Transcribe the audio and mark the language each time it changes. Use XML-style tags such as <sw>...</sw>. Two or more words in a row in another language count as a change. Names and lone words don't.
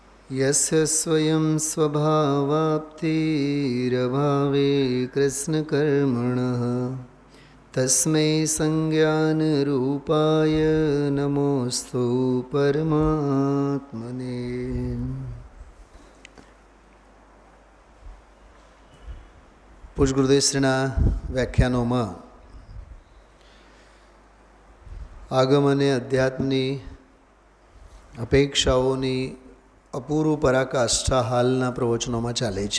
<sa>यस्य स्वयं स्वभावाप्तिरभावे कृष्णकर्मणः तस्मै संज्ञानरूपाय नमोऽस्तु परमात्मने।</sa> <gu>પૂજ્ય ગુરુદેવશ્રીના વ્યાખ્યાનોમાં આગમ અને અધ્યાત્મની અપેક્ષાઓની અપૂર્વ પરાકાષ્ઠા હાલના પ્રવચનોમાં ચાલે છે.</gu>